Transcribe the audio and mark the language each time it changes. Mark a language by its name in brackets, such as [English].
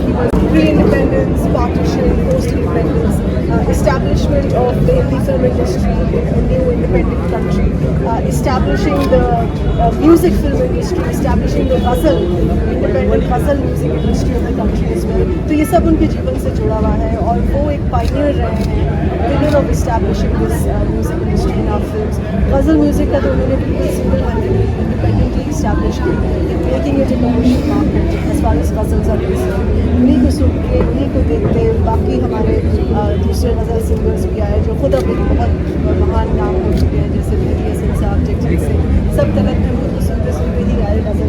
[English] He was pre-independence, partition, post-independence, establishment of the Hindi film industry in a new independent country, establishing the music film industry, establishing the ghazal, independent ghazal music industry of the country as well. [Hindi] तो ये सब उनके जीवन से जुड़ा हुआ है, और वो एक पायनियर रहे हैं, [English] pillar of establishing this music industry in our films. Ghazal music [Hindi] का तो उन्होंने बिल्कुल [English] single-handedly, independently established [Hindi] किया, [English] making it a commercial market as far as ghazals are concerned. [Hindi] उन्हीं को सुनते, उन्हीं को देखते, बाकी हमारे दूसरे ग़ज़ल सिंगर्स भी आए जो खुद अब एक बहुत महान नाम हो चुके हैं, जैसे मेरी हसन साहब, जगजीत सिंह, सब तलत महमूद को सुनते सुनते ही आए